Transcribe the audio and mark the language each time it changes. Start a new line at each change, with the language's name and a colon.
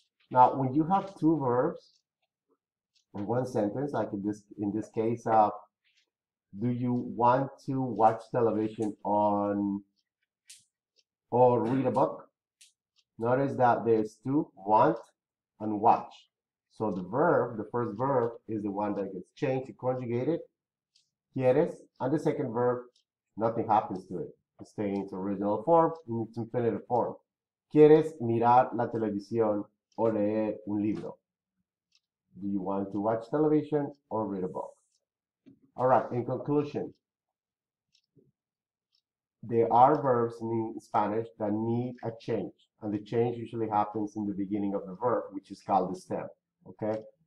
English: Now, when you have two verbs in one sentence, like in this case, do you want to watch television or read a book? Notice that there's two, want and watch. So the verb, the first verb, is the one that gets changed, conjugated, quieres, and the second verb, nothing happens to it. It stays in its original form, in its infinitive form.
Spanish: ¿Quieres mirar la televisión o leer un libro?
English: Do you want to watch television or read a book? All right, in conclusion, there are verbs in Spanish that need a change, and the change usually happens in the beginning of the verb, which is called the stem, okay?